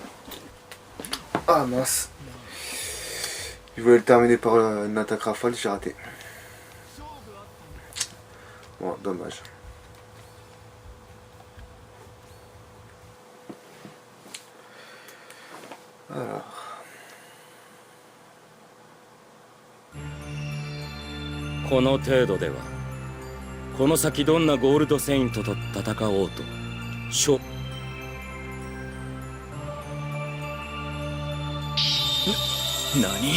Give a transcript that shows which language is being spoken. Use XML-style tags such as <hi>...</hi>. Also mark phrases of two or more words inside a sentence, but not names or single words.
<fr>Ah mince. Je voulais le terminer par une attaque rafale, j'ai raté. Bon, dommage. Alors.</fr> <ja>この程度ではこの先どんなゴールドセイントと戦おうと何？</ja>